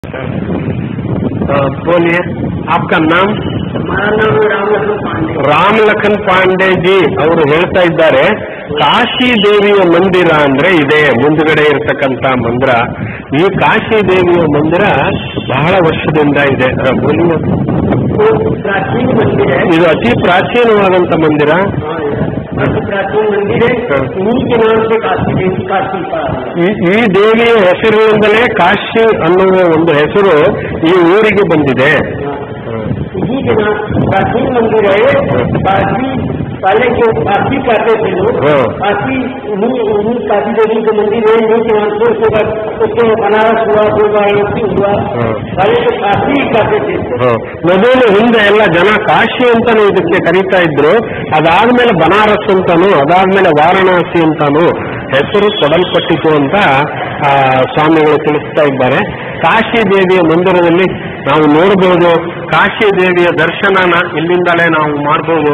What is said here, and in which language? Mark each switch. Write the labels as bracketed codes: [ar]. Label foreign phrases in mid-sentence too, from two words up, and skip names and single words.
[hi] बोलिए, आपका नाम? हमारा नाम रामलखन पांडे। [kn] ರಾಮಲಖನ್ ಪಾಂಡೆ ಜಿ ಅವರು ಹೇಳ್ತಾ ಇದ್ದಾರೆ, ಕಾಶಿ ದೇವಿಯ ಮಂದಿರ ಅಂದ್ರೆ ಇದೆ ಮುಂದುಗಡೆ ಇರತಕ್ಕಂತ ಮಂದಿರ. ಈ ಕಾಶಿ ದೇವಿಯ ಮಂದಿರ ಬಹಳ ವರ್ಷದಿಂದ ಇದೆ. [hi] बोलिए, प्राचीन मंदिर है। [kn] ಇದು ಅತಿ ಪ್ರಾಚೀನವಾದಂತ ಮಂದಿರ. [hi] अति प्राचीन मंदिर है। इन्हीं के नाम से काशी देवी काशी का [kn] ಈ ದೇವಿಯ ಹೆಸರಿನಿಂದಲೇ ಕಾಶಿ ಅನ್ನುವ ಒಂದು ಹೆಸರು ಈ ಊರಿಗೆ ಬಂದಿದೆ. [hi] इन्हीं के नाम प्राचीन मंदिर है। काशी पहले जो काशी कहते थे लोग, काशी उन्हीं काशी देवी के मंदिर है। इन्हीं के नाम से उसके बनारस हुआ, वाराणसी हुआ, पहले तो काशी कहते थे। [kn] ಮೊದಲು ಹಿಂದೆ ಎಲ್ಲ ಜನ ಕಾಶಿ ಅಂತಾನು ಇದಕ್ಕೆ ಕರೀತಾ ಇದ್ರು. ಅದಾದ್ಮೇಲೆ ಬನಾರಸ್ ಅಂತಾನು, ಅದಾದ್ಮೇಲೆ ವಾರಾಣಸಿ ಅಂತಾನು ಹೆಸರು ಕೊಡಲ್ಪಟ್ಟಿತು ಅಂತ ಸ್ವಾಮಿಗಳು ತಿಳಿಸ್ತಾ ಇದ್ದಾರೆ. ಕಾಶಿ ದೇವಿಯ ಮಂದಿರದಲ್ಲಿ ನಾವು ನೋಡಬಹುದು, ಕಾಶಿ ದೇವಿಯ ದರ್ಶನನ ಇಲ್ಲಿಂದಲೇ ನಾವು ಮಾಡಬಹುದು.